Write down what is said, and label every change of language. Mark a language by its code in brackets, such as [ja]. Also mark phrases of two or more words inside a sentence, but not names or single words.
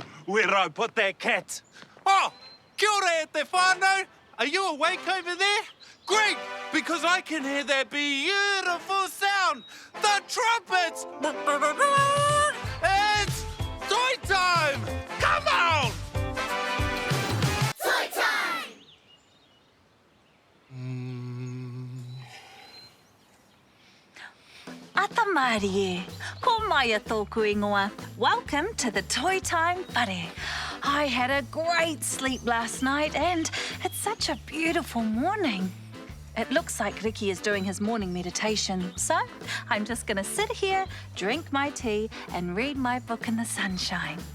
[en] where I put that cat. [mi] Oh, kia ora e te whānau. [en] Are you awake over there? Great, because I can hear that beautiful sound. The trumpets! It's toy time! Come on! Toy time! [mi] Ata Marie, ko mai a tōku ingoa. [en] Welcome to the Toy Time Whare. I had a great sleep last night and it's such a beautiful morning. It looks like Ricky is doing his morning meditation, so I'm just going to sit here, drink my tea and read my book in the sunshine.